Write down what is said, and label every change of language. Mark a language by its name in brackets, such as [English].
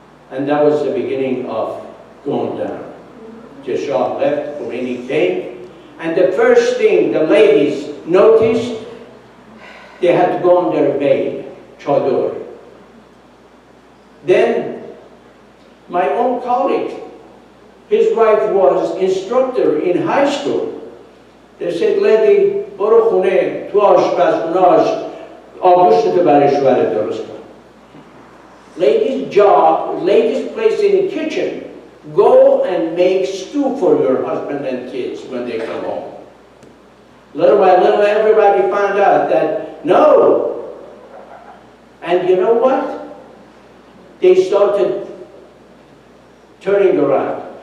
[English] And that was the beginning of going down. The Shah left, Khomeini came, and the first thing the ladies noticed, they had to go on their veil, chador. Then, my own colleague, his wife was instructor in high school. They said, lady, [Persian] برو خونه تو آشپزخونه‌اش آبگوشتو برای شوهرت درست کن. [English] Ladies' job, ladies' place in the kitchen, go and make stew for your husband and kids when they come home. Little by little, everybody found out that, no. And you know what? They started turning around.